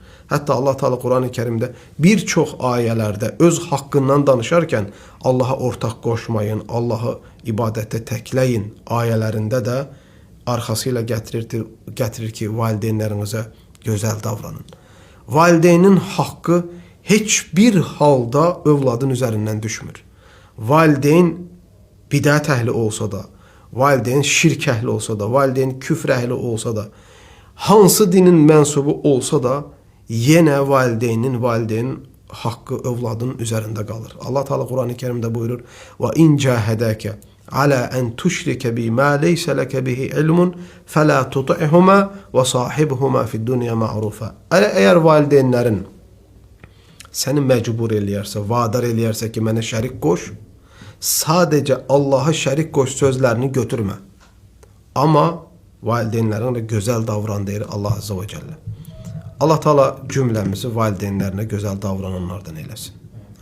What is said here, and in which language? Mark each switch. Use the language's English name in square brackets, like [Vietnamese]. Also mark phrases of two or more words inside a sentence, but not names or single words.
[Turkish] Hatta Allah Teala Kur'an-ı Kerim'de birçok ayelerde öz hakkından danışarken Allah'a ortak koşmayın, Allah'ı ibadete tekleyin ayelerinde de arkasıyla getirir ki valideynlerinize güzel davranın. Valideynin hakkı hiçbir halda övladın üzerinden düşmür. [Azerbaijani] Valideyn bidət əhli olsa da, valideyn şirk əhli olsa da, valideyn küfr əhli olsa da, hansı dinin mənsubu olsa da, yenə valideynin haqqı övladın üzərində qalır. [Turkish] Allah Teala Kur'an-ı Kerim'de buyurur: [Arabic] "وإن جاهداك على أن تشرك بي ما ليس لك به علم فلا تطعهما وصاحبهما في الدنيا معروفا." [Azerbaijani] Eğer valideynlerin seni mecbur eləyərsə, vadar eləyərsə ki, mənə şərik qoş, [Turkish] sadece Allah'a şərik qoş sözlerini götürme. Ama valideynlerine güzel davran deyir [Arabic] الله عز وجل. [Turkish] Allah Teala cümlemizi valideynlerine güzel davrananlardan eylesin.